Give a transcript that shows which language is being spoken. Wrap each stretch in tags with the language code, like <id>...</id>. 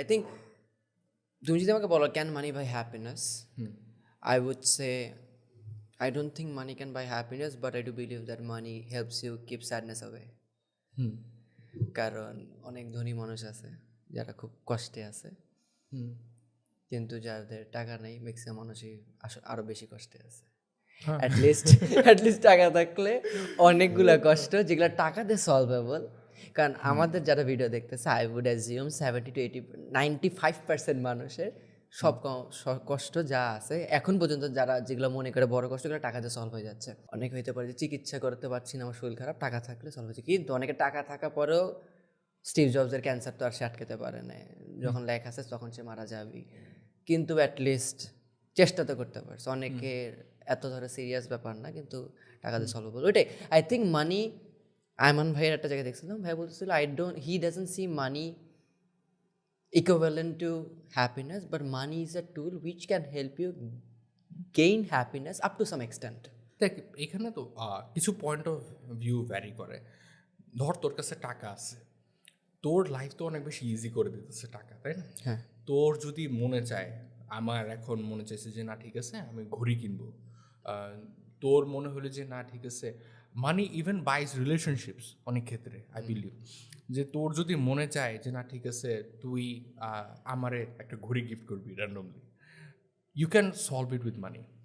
<en>I think</en> <bn>তুমি যদি আমাকে বলো</bn> <en>Can money buy happiness, I would say I don't think money can buy happiness, but I do believe that money helps you keep sadness away.</en> <bn>কারণ অনেক ধনী মানুষ আছে যারা খুব কষ্টে আছে, কিন্তু যাদের টাকা নেই ম্যাক্সিমাম মানুষই আরো বেশি কষ্টে আছে। অ্যাটলিস্ট টাকা থাকলে অনেকগুলা কষ্ট যেগুলো টাকা দিয়ে সলভেবল। কারণ আমাদের যারা ভিডিও দেখতেছে,</bn> <en>I would assume</en> <bn>70 to 95% মানুষের সব কষ্ট যা আছে এখন পর্যন্ত, যারা যেগুলো মনে করে বড় কষ্টগুলো টাকা দিয়ে সলভ হয়ে যাচ্ছে। অনেক হইতে পারে যে চিকিৎসা করতে পারছি না, আমার শরীর খারাপ, টাকা থাকলে সলভ হচ্ছে। কিন্তু অনেকে টাকা থাকা পরেও স্টিভ জবসের ক্যান্সার তো আর সে আটকাতে পারে না, যখন লেখা আছে তখন সে মারা যাবে। কিন্তু অ্যাটলিস্ট চেষ্টা তো করতে পারছে। অনেকের এত ধরো সিরিয়াস ব্যাপার না, কিন্তু টাকাতে সলভেবল ওইটাই।</bn> <en>I think money,</en> <bn>আয়মান ভাইয়ের একটা জায়গায় দেখছিলাম, ভাই বলতেছিল</bn> <en>He doesn't see money equivalent to happiness, but money is a tool which can help you gain happiness up to some extent.</en> <bn>দেখ এখানে তো কিছু পয়েন্ট অফ ভিউ ভ্যারি করে। ধর তোর কাছে টাকা আছে, তোর লাইফ তো অনেক বেশি ইজি করে দিতেছে টাকা, তাই না? হ্যাঁ, তোর যদি মনে চায়, আমার এখন মনে চাইছে যে না ঠিক আছে আমি ঘড়ি কিনবো, তোর মনে হলো যে না ঠিক আছে,</bn> <en>money even buys relationships</en> <bn>অনেক ক্ষেত্রে</bn> <en>I believe,</en> <bn>যে তোর যদি মনে চায় যে না ঠিক আছে তুই আমারে একটা ঘড়ি গিফট করবি randomly,</bn> <en>You can solve it with money.</en>